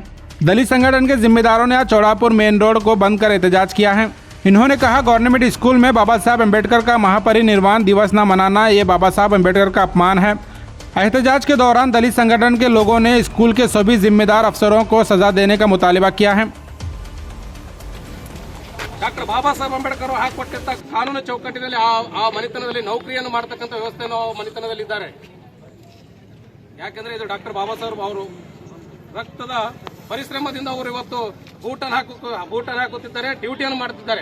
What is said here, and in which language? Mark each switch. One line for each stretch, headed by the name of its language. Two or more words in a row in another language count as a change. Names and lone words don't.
Urdu: دلت سنگٹھن کے ذمہ داروں نے آج چوڑاپور
English: main road
Urdu: کو بند کر احتجاج کیا ہے. انہوں نے کہا,
English: government school
Urdu: میں بابا صاحب امبیڈکر کا مہاپری نروان دیوس نہ منانا یہ بابا صاحب امبیڈکر کا اپمان ہے. احتجاج کے دوران دلت سنگٹھن کے لوگوں نے اسکول کے سبھی ذمہ دار افسروں کو سزا دینے کا مطالبہ کیا ہے.
Kannada: ಡಾಕ್ಟರ್ ಬಾಬಾ ಸಾಹೇಬ್ ಅಂಬೇಡ್ಕರ್ ಹಾಕಿಕೊಟ್ಟಂತ ಕಾನೂನು ಚೌಕಟ್ಟಿನಲ್ಲಿ ಆ ಮನೆತನದಲ್ಲಿ ನೌಕರಿಯನ್ನು ಮಾಡತಕ್ಕಂಥ ವ್ಯವಸ್ಥೆಯನ್ನು ಮನೆತನದಲ್ಲಿ ಇದ್ದಾರೆ. ಯಾಕೆಂದ್ರೆ ಇದು ಡಾಕ್ಟರ್ ಬಾಬಾ ಸಾಹೇಬ್ ಅವರು ರಕ್ತದ ಪರಿಶ್ರಮದಿಂದ ಅವರು ಇವತ್ತು ಬೂಟನ್ನು ಹಾಕುತ್ತಿದ್ದಾರೆ, ಡ್ಯೂಟಿಯನ್ನು ಮಾಡುತ್ತಿದ್ದಾರೆ.